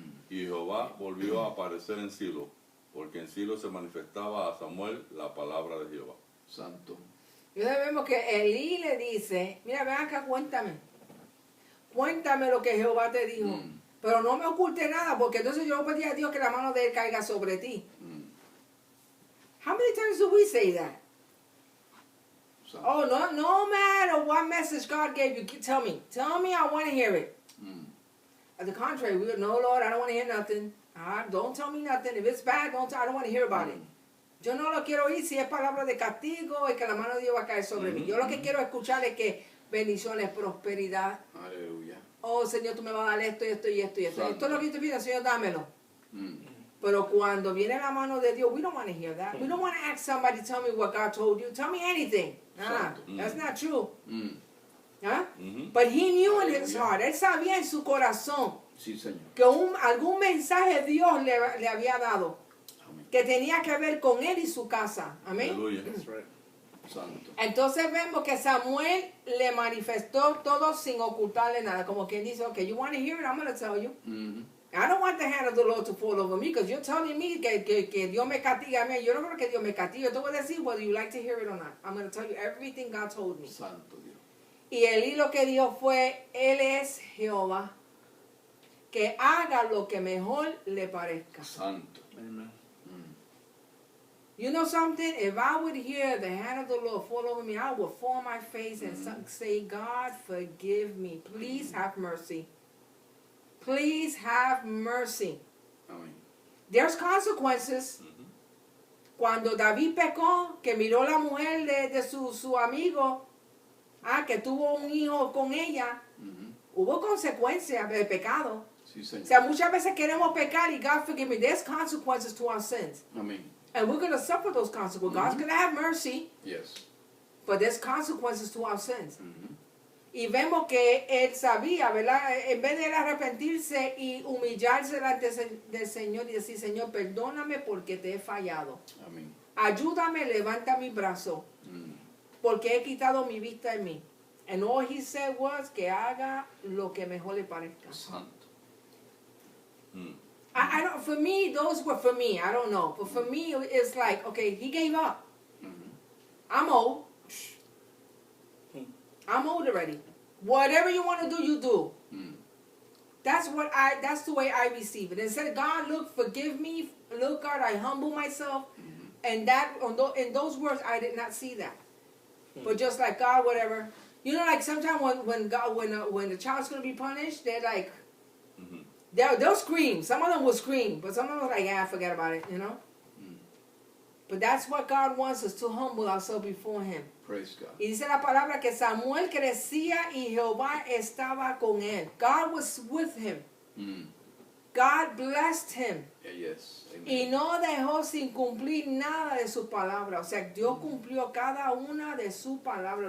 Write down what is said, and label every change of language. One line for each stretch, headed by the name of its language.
Spanish: Y Jehová volvió a aparecer en Silo, porque en Silo se manifestaba a Samuel la palabra de Jehová. Santo. Y entonces vemos que Elí le dice, mira, ven acá, cuéntame. Cuéntame lo que Jehová te dijo. Pero no me oculte nada, porque entonces yo pedí a Dios que la mano de él caiga sobre ti.
English: How many times do we say that?
Spanish: Santo.
English: Oh, no matter what message God gave you, tell me. Tell me, I want to hear it. At the contrary, we go, no, Lord, I don't want to hear nothing. Don't tell me nothing. If it's bad, I don't want to hear about it.
Spanish: Yo no lo quiero oír si es palabra de castigo y que la mano de Dios va a caer sobre mí. Yo lo que quiero escuchar es que bendiciones, prosperidad. Aleluya. Oh, Señor, tú me vas a dar esto y esto y esto y esto. Santo. Esto es lo que yo te pido, Señor, dámelo. Pero cuando viene la mano de Dios,
English: we don't want to hear that. We don't want to ask somebody to tell me what God told you. Tell me anything.
Spanish: Santo.
English: That's not true. Huh? Ujú. But he knew in his heart,
Spanish: él sabía en su corazón Sí, Señor. que algún mensaje Dios le había dado Amén. que tenía que ver con él y su casa. Amén. Aleluya.
English: That's right.
Spanish: Santo. Entonces vemos que Samuel le manifestó todo sin ocultarle nada.
English: Como quien dice, okay, you want to hear it, I'm going to tell you. I don't want the hand of the Lord to fall over me because you're telling me
Spanish: que Dios me castiga a mí. Yo no creo que Dios me castigue. Yo te voy a decir
English: whether you like to hear it or not. I'm going to tell you everything God told me.
Spanish: Santo Dios. Y Elí lo que dijo fue, Él es Jehová, que haga lo que mejor le parezca. Santo.
English: Amen. You know something? If I would hear the hand of the Lord fall over me, I would fall on my face and say, God, forgive me. Please have mercy. Please have mercy.
Spanish: Amén.
English: There's consequences.
Spanish: Cuando David pecó, que miró la mujer de su amigo, que tuvo un hijo con ella, hubo consecuencias de pecado. Sí, O Señor. sea, muchas veces queremos pecar y
English: God forgive me. There's consequences to our sins.
Spanish: Amén.
English: And we're going to suffer those consequences. God's going to have mercy, Yes. but there's consequences to our sins. Mhm.
Spanish: Y vemos que él sabía, ¿verdad? En vez de él arrepentirse y humillarse delante del Señor y decir, Señor, perdóname porque te he fallado. Amén. Ayúdame, levanta mi brazo, Mm. porque he quitado mi vista en mí.
English: And all he said was
Spanish: que haga lo que mejor le parezca. Santo. Mm.
English: I don't, for me, those were for me. I don't know. But for me, it's like, okay, he gave up. Mhm. I'm old. I'm old already. Whatever you want to do, you do. Mm. That's the way I receive it. And said, God, look, forgive me. Look, God, I humble myself. Mhm. And that, in those words, I did not see that. But just like, God, whatever. You know, like sometimes when the child's going to be punished, they're like, Mhm. they'll scream. Some of them will scream. But some of them are like, yeah, forget about it, you know. Mm. But that's what God wants us to humble ourselves before Him. Praise God.
Spanish: Y dice la palabra que Samuel crecía y Jehová estaba con él.
English: God was with him. Mm. God blessed him. Yes. Amen.
Spanish: Y no dejó sin cumplir nada de su palabra. O sea, Dios cumplió cada una de su palabra.